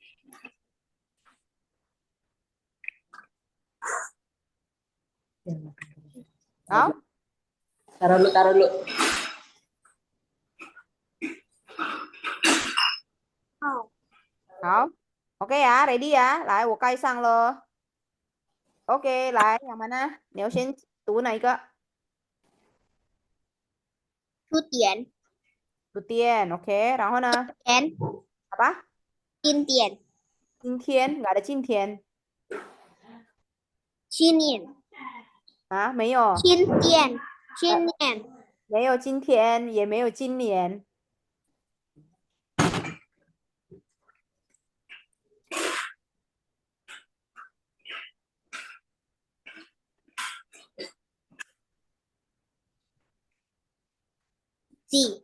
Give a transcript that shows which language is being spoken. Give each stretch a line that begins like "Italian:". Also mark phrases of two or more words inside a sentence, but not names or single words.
Chinese: 好，
Indonesian: Taruh dulu.
Chinese: 好，好，OK 呀，ready 呀，来，我盖上了。OK，来 ，
Indonesian: yang mana？
Chinese: 你要先读哪一个？书店书店，OK，然后呢？店 apa？经典今天 ，
Indonesian: nggak ada
Chinese: 今天纪念啊，没有，新店纪念没有今天，也没有今年。季